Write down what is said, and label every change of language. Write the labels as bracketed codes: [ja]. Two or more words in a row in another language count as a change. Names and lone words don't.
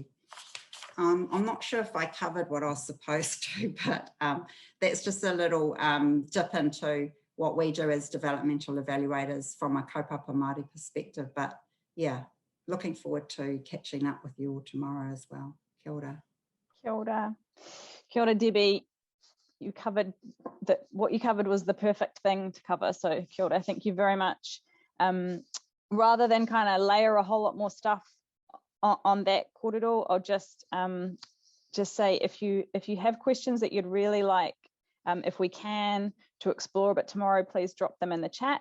[en] I'm not sure if I covered what I was supposed to, but that's just a little dip into what we do as developmental evaluators from a kaupapa Māori perspective. But yeah, looking forward to catching up with you all tomorrow as well. [mi] Kia ora. Kia ora. Kia ora, Debbie. [en] You covered that. What you covered was the perfect thing to cover. [mi] So kia ora, [en] thank you very much. Rather than kind of layer a whole lot more stuff on that kōrero, I'll just say if you have questions that you'd really like, if we can, to explore a bit tomorrow, please drop them in the chat.